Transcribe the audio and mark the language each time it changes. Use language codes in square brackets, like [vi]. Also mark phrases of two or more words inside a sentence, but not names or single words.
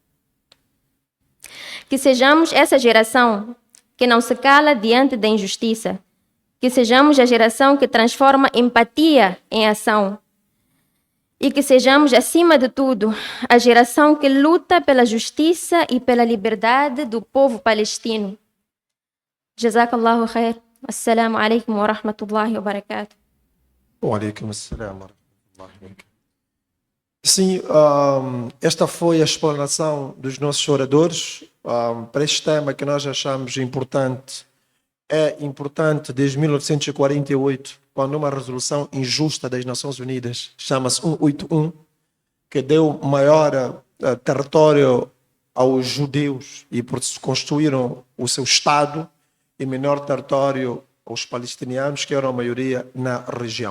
[pt] Que sejamos essa geração que não se cala diante da injustiça. Que sejamos a geração que transforma empatia em ação. E que sejamos, acima de tudo, a geração que luta pela justiça e pela liberdade do povo palestino. [ar] جزاك الله خير. السلام عليكم ورحمة الله وبركاته. وعليكم السلام ورحمة الله وبركاته. [pt] Sim, esta foi a explanação dos nossos oradores para este tema que nós achamos importante. É importante desde 1948, quando uma resolução injusta das Nações Unidas, chama-se 181, que deu maior território aos judeus e por isso construíram o seu Estado, e menor território aos palestinianos, que eram a maioria na região.